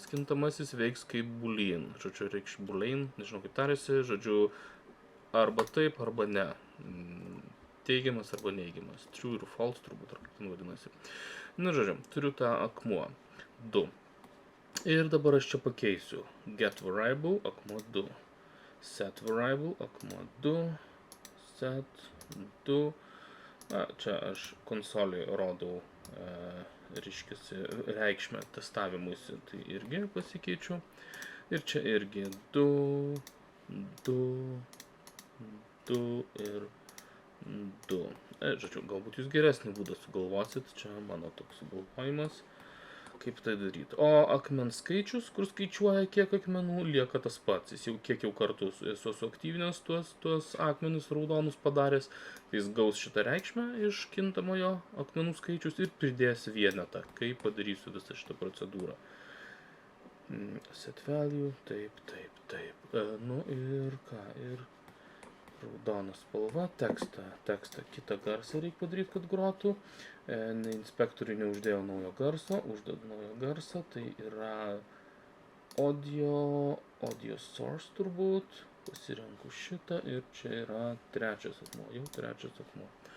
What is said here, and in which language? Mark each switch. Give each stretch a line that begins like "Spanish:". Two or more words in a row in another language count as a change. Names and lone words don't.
Lithuanian: Kintamasis veiks kaip boolean. Žodžiu, reikš boolean, nežinau kaip tarėsi, žodžiu, arba taip, arba ne. Teigiamas arba neigiamas. True ir false turbūt, ar kaip ten vadinasi. Žodžiu, turiu tą akmuo 2. Ir dabar aš čia pakeisiu.
English: Get variable, akmuo 2. Set variable,
Lithuanian: akmuo 2.
English: Set 2.
Lithuanian: Čia aš konsolėje rodau reikšmę testavimuisi, tai irgi pasikeičiu. Ir čia irgi 2, 2, 2 ir 2. Žodžiu, galbūt jūs geresnį būdą sugalvosit, čia mano toks sugalvojimas, kaip tai daryti. O akmens skaičius, kur skaičiuoja kiek akmenų, lieka tas pats. Jis jau kiek jau kartų esu suaktyvinęs tuos akmenis raudonus padaręs, tai jis gaus šitą reikšmę iš kintamojo akmenų skaičius ir pridės vienetą, kai padarysiu visą šitą procedūrą.
English: Set value,
Lithuanian: taip. Ir ką, ir raudona spalva, tekstą kitą garsą reikia padaryti, kad grotų. Inspektoriui neuždėjau naujo garso, uždedu naujo garsą, tai yra
English: audio source
Lithuanian: turbūt, pasirenku šitą ir čia yra trečias akmuo, jau trečias akmuo.